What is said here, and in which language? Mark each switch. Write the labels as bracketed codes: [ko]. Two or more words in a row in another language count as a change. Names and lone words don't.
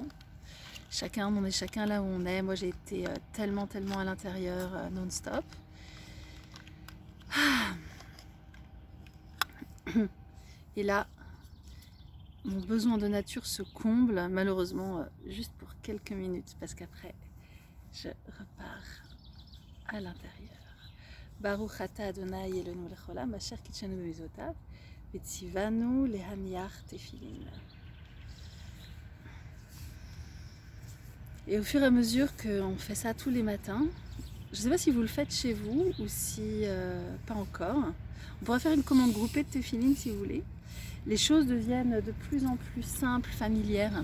[fr] Chacun, on est chacun là où on est. Moi, j'ai été tellement à l'intérieur non-stop. Et là, mon besoin de nature se comble, malheureusement, juste pour quelques minutes, parce qu'après, je repars à l'intérieur. [he] ברוך אתה אדוני אלוהינו מלך העולם אשר קדשנו מצוותיו וצונו להניח תפילין. [fr] Et au fur et à mesure qu'on fait ça tous les matins, je ne sais pas si vous le faites chez vous ou si pas encore. On pourra faire une commande groupée de tefillin si vous voulez. Les choses deviennent de plus en plus simples, familières.